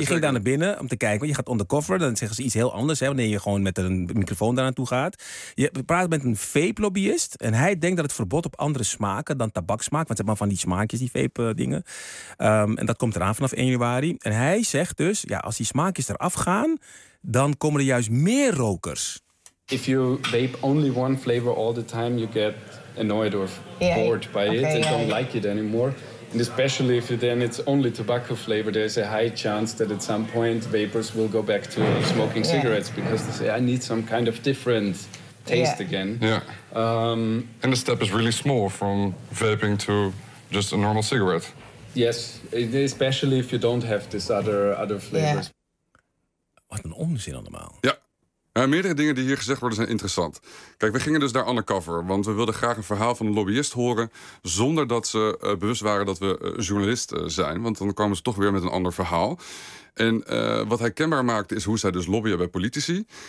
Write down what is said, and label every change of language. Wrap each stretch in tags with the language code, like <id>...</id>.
<nl>Je ging daar naar binnen om te kijken. Want je gaat undercover. Dan zeggen ze iets heel anders. Hè, wanneer je gewoon met een microfoon daar naartoe gaat. Je praat met een vape-lobbyist. En hij denkt dat het verbod op andere smaken dan tabaksmaak. Want ze hebben van die smaakjes, die vape dingen. En dat komt eraan vanaf 1 januari. En hij zegt dus, ja, als die smaakjes eraf gaan, dan komen er juist meer rokers.</nl> <en>If you vape only one flavor all the time, you get annoyed or bored by it. And don't like it anymore. And especially if then it's only tobacco flavor, there's a high chance that at some point vapers will go back to smoking cigarettes. Because they say, I need some kind of different taste again. Yeah. And the step is really small from vaping to just a normal cigarette. Yes, especially if you don't have this other flavors.</en> <nl>Yeah. Wat een onzin allemaal. Ja. Meerdere dingen die hier gezegd worden zijn interessant. Kijk, we gingen dus daar undercover, want we wilden graag een verhaal van een lobbyist horen, zonder dat ze bewust waren dat we journalist zijn. Want dan kwamen ze toch weer met een ander verhaal. En wat hij kenbaar maakt is hoe zij dus lobbyen bij politici.</nl>